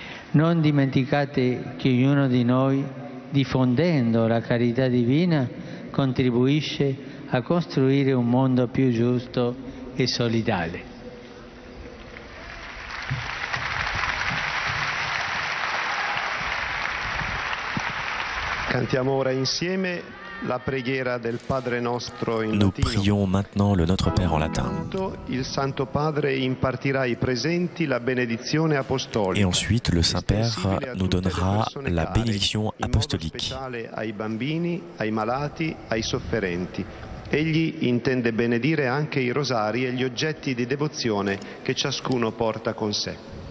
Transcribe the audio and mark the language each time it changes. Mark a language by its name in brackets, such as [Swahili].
[Italian] Non dimenticate che ognuno di noi, diffondendo la carità divina, contribuisce a costruire un mondo più giusto e solidale. Cantiamo ora insieme la preghiera del Padre nostro in [French] Nous [Italian] latino. [French] prions maintenant le Notre Père en latin. [Italian] Il Santo Padre impartirà ai presenti la benedizione apostolica. [French] Et ensuite, le Saint-Père nous donnera la bénédiction apostolique. [Italian] Speciale ai bambini, ai malati, ai sofferenti. Egli intende benedire anche i rosari e gli oggetti di devozione che ciascuno porta con sé.